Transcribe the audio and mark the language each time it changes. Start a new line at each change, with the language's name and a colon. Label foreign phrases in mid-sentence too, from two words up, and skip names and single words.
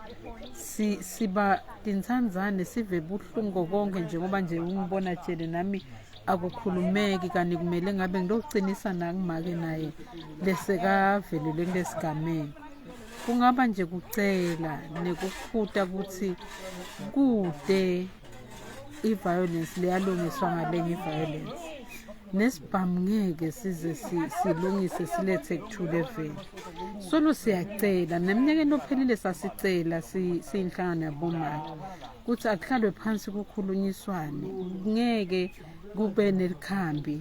Swati: siba tintsandzane sive buhlungu konke njengoba nje ungibona tshele nami akukhulumeki kanti kumele ngabe ngilokucinisa nakumake naye lesekavelele kulesigameko kungaba nje kucela nekukhuta ukuthi kude i-violence leyalungiswa ngalenye i-violence nesibhamu ngeke size silungise silethe ku-2 level solo siyacela neminyakeni ophelile sasicela siyinhlangano yabomake ukuthi akuhlalwe phansi kukhulunyiswane ngeke kube nelikhambi